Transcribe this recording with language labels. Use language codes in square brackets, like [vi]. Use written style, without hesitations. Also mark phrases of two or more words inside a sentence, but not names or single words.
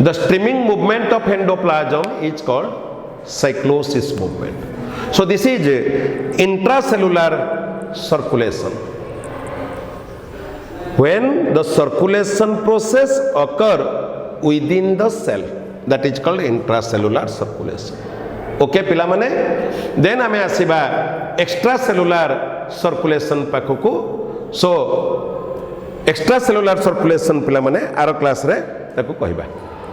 [en] The streaming movement of endoplasm is called cyclosis movement. So this is intracellular circulation. When the circulation process occur within the cell, that is called intracellular circulation. [or] Okay ପିଲା ମାନେ, then ଆମେ ଆସିବା [en] extracellular circulation [or] पाखकु. [en] So extracellular circulation [or] ପିଲା ମାନେ ଆରୋ କ୍ଲାସ ରେ ତାକୁ କହିବା.